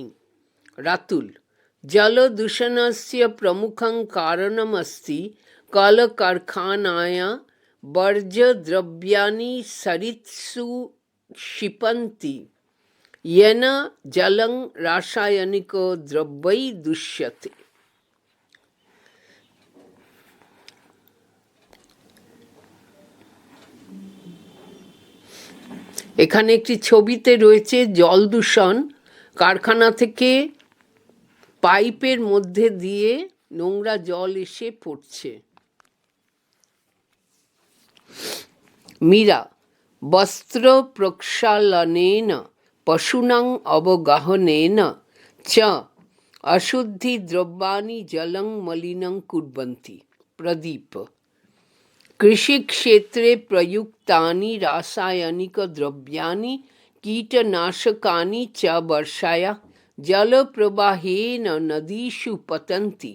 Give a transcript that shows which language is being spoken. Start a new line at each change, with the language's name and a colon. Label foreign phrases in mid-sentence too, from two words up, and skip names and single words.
Sanskrit: रातुल जलदूषणस्य प्रमुखं कारणमस्ति कलकारखानायां वर्ज्यद्रव्याणि सरित्सु क्षिपन्ति, येन जलं रासायनिकद्रव्यैः दूष्यते।
Bangla: এখানে একটি ছবিতে রয়েছে জল দূষণ। কারখানা থেকে পাইপের মধ্যে দিয়ে নোংরা জল এসে পড়ছে।
Sanskrit: मीरा वस्त्र प्रक्षालनेन पशूनां अवगाहनेन च अशुद्धिद्रव्याणि जलं मलिनं कुर्वन्ति। प्रदीप कृषिक्षेत्रे प्रयुक्तानि रासायनिकद्रव्याणि कीटनाशकानि च वर्षायां जलप्रवाहेन नदीषु पतन्ति।